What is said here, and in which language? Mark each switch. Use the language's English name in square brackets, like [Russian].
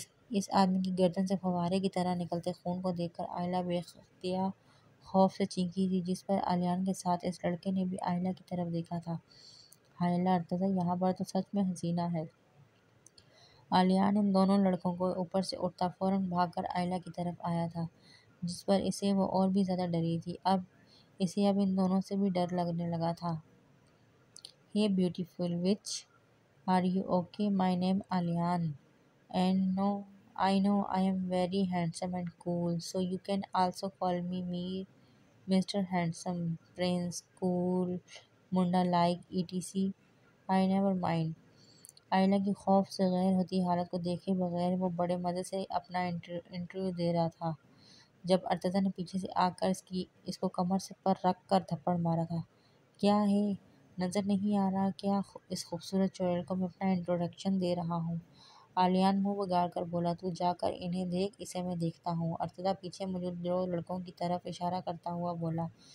[Urdu] اس آدمی کی گردن سے فوارے کی طرح نکلتے خون کو دیکھ کر آئلہ بے اختیار خوف سے چیخی تھی، جس پر آلیان کے ساتھ اس لڑکے نے بھی آئلہ کی طرف دیکھا تھا۔ ہائے اللہ ارتضی، یہاں پر تو سچ میں حسینہ ہے! آلیان ان دونوں لڑکوں کو اوپر سے اٹھتا فوراً بھاگ کر آئلہ کی طرف آیا تھا، جس پر اسے وہ اور بھی زیادہ ڈری تھی۔ اسے اب ان دونوں سے بھی ڈر لگنے لگا تھا۔ [English] Hey beautiful witch, are you okay? My name Alyan, and I know I am very handsome and cool, so you can also call me Mr. Handsome, Prince, Cool, Munda like etc. I never mind. [Urdu] آئلہ کی خوف سے غیر ہوتی حالت کو دیکھے بغیر وہ بڑے مزے سے اپنا انٹرویو دے رہا تھا، جب ارتضی نے پیچھے سے آ کر اس کو کمر پر رکھ کر تھپڑ مارا تھا۔ کیا ہے، نظر نہیں آ رہا کیا اس خوبصورت چڑیل کو میں اپنا انٹروڈکشن دے رہا ہوں؟ آلیان منہ بگاڑ کر بولا۔ تو جا کر انہیں دیکھ، اسے میں دیکھتا ہوں، ارتضی پیچھے موجود دو لڑکوں کی طرف اشارہ کرتا ہوا بولا،